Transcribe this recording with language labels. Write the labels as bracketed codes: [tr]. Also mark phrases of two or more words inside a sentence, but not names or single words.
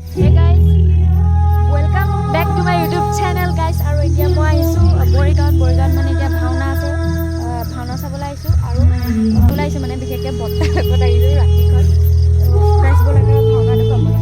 [en] Hey guys, welcome back to my YouTube channel guys. [as] আৰু এতিয়া মই আহিছো বৰিগাঁৱত মানে এতিয়া ভাওনা আছে, ভাওনা চাবলৈ আহিছো আৰু ওলাইছো মানে বিশেষকৈ বৰ্তাৰ লগত আহিছো ৰাতিখন গাইছ বলাকে ভাওনাটো চাবলৈ।